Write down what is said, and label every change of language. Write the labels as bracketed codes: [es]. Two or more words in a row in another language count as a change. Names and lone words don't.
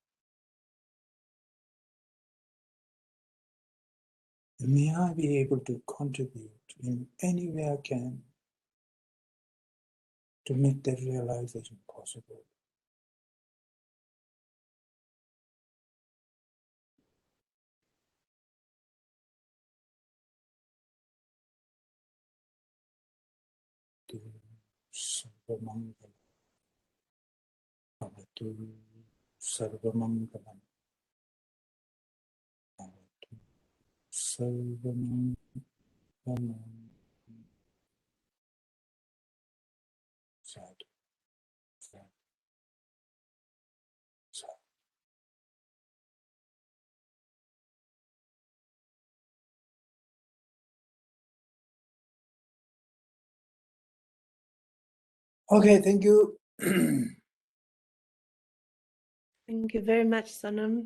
[en] And may I be able to contribute in any way I can to make that realization possible. [sa] तो सर्वमङ्गलम्. भवतु सर्वमङ्गलम्. भवतु सर्वमङ्गलम्. [pi] Sadhu, sadhu, sadhu. [en] Okay, thank you. Thank you very much, Sonam.